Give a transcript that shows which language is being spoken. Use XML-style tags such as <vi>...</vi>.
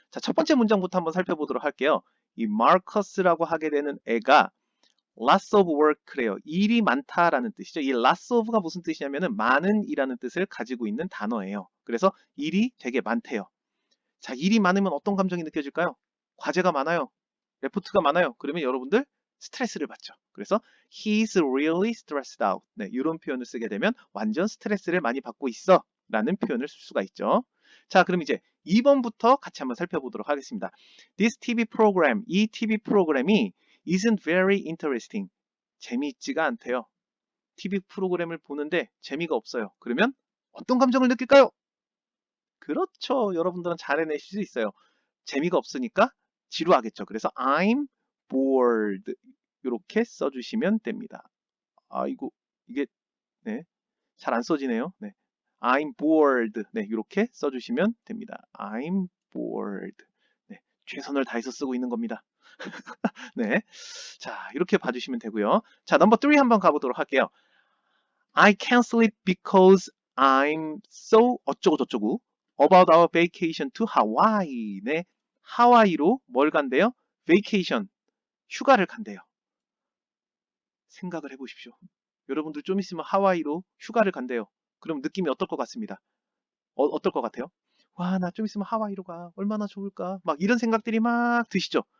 <ko>자, 첫 번째 문장부터 한번 살펴보도록 할게요. 이 마커스라고 하게 되는 애가</ko> <en>lots of work</en> <ko>래요. 일이 많다라는 뜻이죠. 이 lots of가 무슨 뜻이냐면은 많은 이라는 뜻을 가지고 있는 단어예요. 그래서 일이 되게 많대요. 자, 일이 많으면 어떤 감정이 느껴질까요? 과제가 많아요. 레포트가 많아요. 그러면 여러분들 스트레스를 받죠. 그래서</ko> <en>he's really stressed out.</en> <ko>네, 이런 표현을 쓰게 되면 완전 스트레스를 많이 받고 있어 라는 표현을 쓸 수가 있죠. 자, 그럼 이제 2번부터 같이 한번 살펴보도록 하겠습니다.</ko> <en>This TV program,</en> <ko>이 TV 프로그램이</ko> <en>isn't very interesting.</en> <ko>재미있지가 않대요. TV 프로그램을 보는데 재미가 없어요. 그러면 어떤 감정을 느낄까요? 그렇죠. 여러분들은 잘 해내실 수 있어요. 재미가 없으니까 지루하겠죠. 그래서</ko> <en>I'm bored</en> <ko>이렇게 써주시면 됩니다. 아이고 이게 네, 잘 안 써지네요. 네,</ko> <en>I'm bored</en> <ko>네, 이렇게 써주시면 됩니다.</ko> <en>I'm bored</en> <ko>네, 최선을 다해서 쓰고 있는 겁니다. 네, 자 이렇게 봐주시면 되고요. 자 넘버 3 한번 가보도록 할게요.</ko> <en>I can't sleep because I'm so</en> <ko>어쩌고 저쩌고</ko> <en>about our vacation to Hawaii.</en> <ko>네, 하와이로 뭘 간대요? vacation, 휴가를 간대요. 생각을 해보십시오. 여러분들 좀 있으면 하와이로 휴가를 간대요. 그럼 느낌이 어떨 것 같습니다. 어떨 것 같아요? 와, 나 좀 있으면 하와이로 가. 얼마나 좋을까? 막 이런 생각들이 막 드시죠.</ko>